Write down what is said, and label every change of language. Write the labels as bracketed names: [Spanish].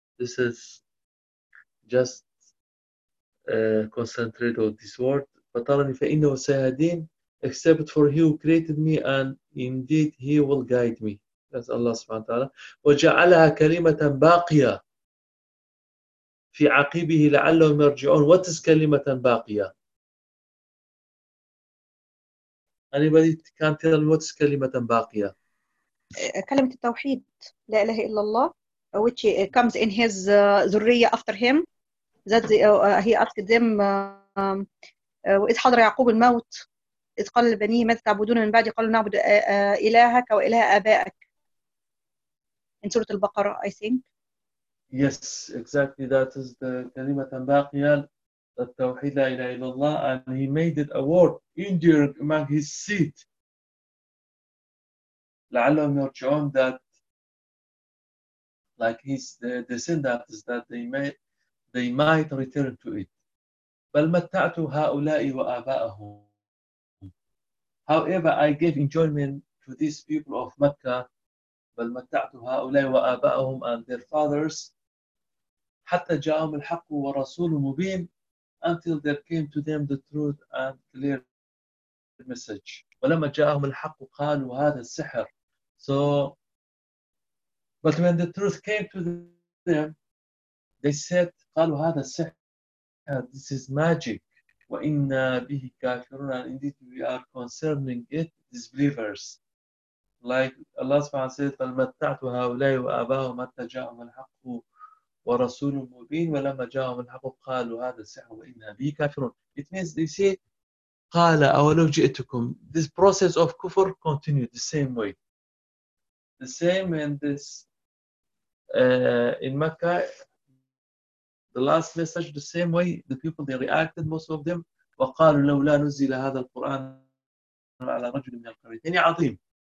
[English] This is just concentrate on this word, [Arabic] فَطَرَنِي فَإِنَّهُ سَيَهَدِينَ, [English] except for he who created me, and indeed he will guide me. That's Allah subhanahu wa ta'ala. [Arabic] وَجَعَلَهَا كَلِمَةً بَاقِيَةً فِي عَقِبِهِ لَعَلَّهُمْ يَرْجِعُونَ. [English] What is [Arabic] كَلِمَةً بَاقِيَةً? [English] Anybody can tell what is [Arabic] كَلِمَةً بَاقِيَةً? كَلِمَةُ التَّوْحِيدِ لَا إِلَهِ إِلَّا اللَّهِ, [English] which comes in his [Arabic] ذُرِّيَّة [English] after him. That the, he asked them, [Arabic] "وإذ حضر يعقوب الموت إذ قال لبنيه ماذا تعبدون من بعدي قالوا نعبد إلهك وإله آبائك." [English] In Surah Al-Baqarah, I think. Yes, exactly. That is the [Arabic] كلمة باقية, [English] the [Arabic] توحيد لا إله إلا الله, [English] and he made it a word enduring among his seed. [Arabic] لعلهم يرجعون, [English] that like his descendants, that they made. They might return to it. [Arabic] بَلْ مَتَّعْتُ هَؤُلَاءِ وَآبَاءَهُمْ. [English] However, I gave enjoyment to these people of Mecca. [Arabic] بَلْ مَتَّعْتُ هَؤُلَاءِ وَآبَاءَهُمْ [English] and their fathers. [Arabic] حَتَّى جَاءَهُمْ الْحَقُّ وَرَسُولٌ مُبِينٌ, [English] until there came to them the truth and clear message. [Arabic] وَلَمَّا جَاءَهُمْ الْحَقُّ قَالُوا هَذَا السِّحْرُ. [English] So, but when the truth came to them, they said, [Arabic] قَالُوا هَذَا السِّحْرُ, [English] this is magic, [Arabic] وَإِنَّا بِهِ كَافِرُونَ, [English] and indeed we are concerning it, disbelievers. Like Allah subhanahu wa ta'ala said, [Arabic] فَالْمَتَّعْتُ هَؤُلَاءِ وَآبَاهُمْ حَتَّى جَاءَهُمْ الْحَقُّ وَرَسُولٌ مُبِينٌ, وَلَمَّا جَاءَهُمْ الْحَقُّ قَالُوا هَذَا السِّحْرُ وَإِنَّا بِهِ كَافِرُونَ. [English] It means they say, [Arabic] قَالَ أَوَلَوْ جِئْتُكُمْ. [English] This process of kufr continued the same way. The same in this, in Mecca, the last message, the same way, the people, they reacted, most of them. [Arabic] وَقَالُوا لَوْ لَا نُزِّلَ هَذَا الْقُرْآنَ عَلَى رَجُلٍ مِنَ الْقَرْيَتَيْنِ عَظِيمٍ.